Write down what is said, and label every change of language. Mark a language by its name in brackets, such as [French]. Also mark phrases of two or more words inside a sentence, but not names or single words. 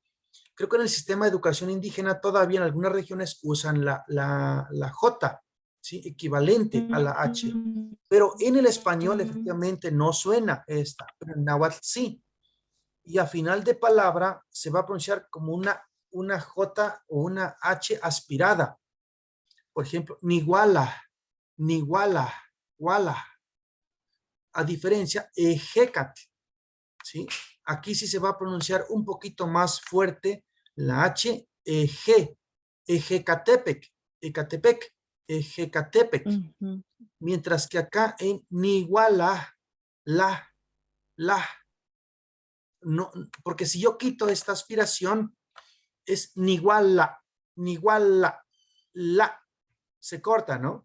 [Spanish] Creo que en el sistema de educación indígena todavía en algunas regiones usan la J, ¿sí? Equivalente a la H. Pero en el español efectivamente no suena esta, pero en náhuatl sí. Y a final de palabra se va a pronunciar como una J o una H aspirada. Por ejemplo, [Eastern Huasteca Nahuatl] niguala, niguala, wala. [Spanish] A diferencia, ejecatl, ¿sí? Aquí sí se va a pronunciar un poquito más fuerte la H, ejecatepec, ecatepec, ejecatepec. Mientras que acá en niguala, la, no, porque si yo quito esta aspiración, es niguala, niguala, la, se corta, ¿no?